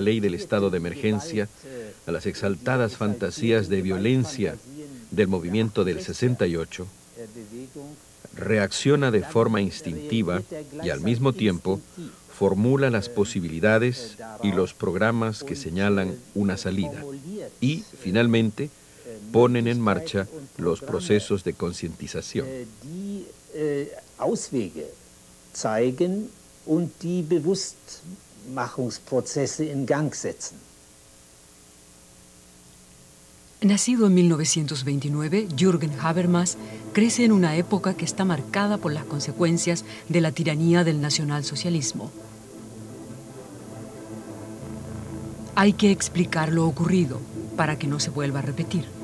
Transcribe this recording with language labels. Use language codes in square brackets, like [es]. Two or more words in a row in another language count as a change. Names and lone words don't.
[es] ley del estado de emergencia, a las exaltadas fantasías de violencia del movimiento del 68, reacciona de forma instintiva y al mismo tiempo formula las posibilidades y los programas que señalan una salida y, finalmente, ponen en marcha los procesos de concientización. [de] Zeigen und die Bewusstmachungsprozesse in Gang setzen. [es] Nacido en 1929, Jürgen Habermas crece en una época que está marcada por las consecuencias de la tiranía del nacionalsocialismo. Hay que explicar lo ocurrido para que no se vuelva a repetir.